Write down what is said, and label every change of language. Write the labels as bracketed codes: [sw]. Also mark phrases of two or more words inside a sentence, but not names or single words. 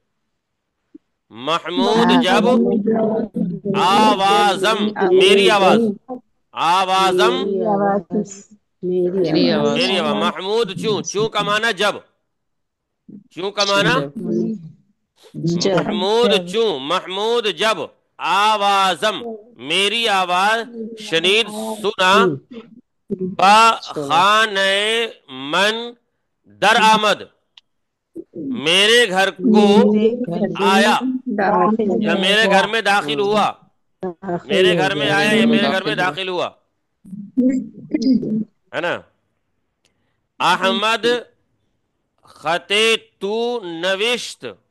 [ur] محمود جب آوازم، میری آواز، آوازم میری آواز۔ میری آواز۔ محمود چوں، چوں کا معنی جب، چوں کا معنی محمود چوں، محمود جب آوازم میری آواز شنید سنا، [fa] با خانہ من در آمد [ur] میرے گھر کو آیا، یا میرے گھر میں داخل ہوا۔ میرے گھر میں آیا یا میرے گھر میں داخل ہوا، ہے نا۔ [fa] احمد خط تو نوشت۔